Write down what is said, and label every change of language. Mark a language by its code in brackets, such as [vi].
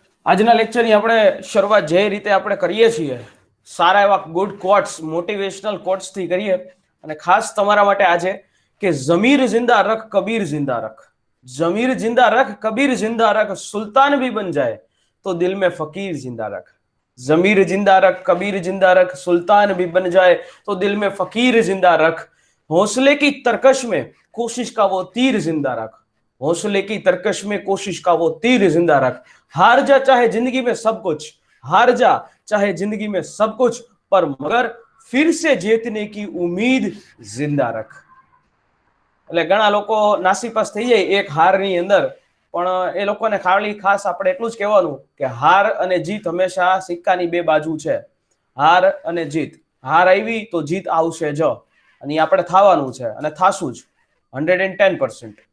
[gu] આજના લેક્ચરની આપણે શરૂઆત જે રીતે આપણે કરીએ છીએ, સારા એવા ગુડ કોટ્સ, મોટિવેશનલ કોટ્સ થી કરીએ. અને ખાસ તમારા માટે આજે કે [hi] ઝમીર જિંદા રખ કબીર જિંદા રખ, ज़मीर जिंदा रख कबीर जिंदा रख, सुल्तान भी बन जाए तो दिल में फकीर जिंदा रख. ज़मीर जिंदा रख कबीर जिंदा रख, सुल्तान भी बन जाए तो दिल में फकीर जिंदा रख. हौसले की तरकश में कोशिश का वो तीर जिंदा रख, हौसले की तरकश में कोशिश का वो तीर जिंदा रख. हार जा चाहे जिंदगी में सब कुछ, हार जा चाहे जिंदगी में सब कुछ, पर मगर फिर से जीतने की उम्मीद जिंदा रख. [gu] એટલે ઘણા લોકો નાસીપાસ થઈ જાય એક હારની અંદર, પણ એ લોકોને ખાસ આપણે એટલું જ કહેવાનું કે હાર અને જીત હંમેશા સિક્કાની બે બાજુ છે. હાર અને જીત, હાર આવી તો જીત આવશે જ, અને આપણે થવાનું છે અને થાશું જ 110%.